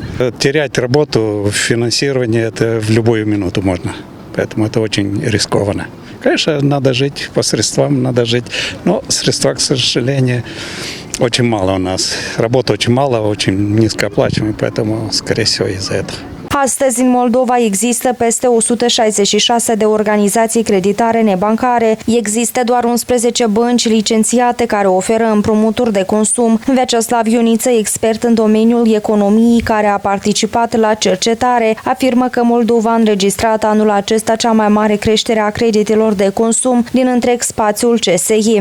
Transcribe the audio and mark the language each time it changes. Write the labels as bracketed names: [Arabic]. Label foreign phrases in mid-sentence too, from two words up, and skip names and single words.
[Russian] Терять работу, финансирование, это в любую минуту можно. Поэтому это очень рискованно. Конечно, надо жить по средствам, но средства, к сожалению, очень мало у нас. Работы очень мало, очень низкооплачиваемые, поэтому, скорее всего, из-за этого. [Romanian] Astăzi, în Moldova, există peste 166 de organizații creditare nebancare. Există doar 11 bănci licențiate care oferă împrumuturi de consum. Vyacheslav Ioniță, expert în domeniul economiei care a participat la cercetare, afirmă că Moldova a înregistrat anul acesta cea mai mare creștere a creditelor de consum din întreg spațiul CSI.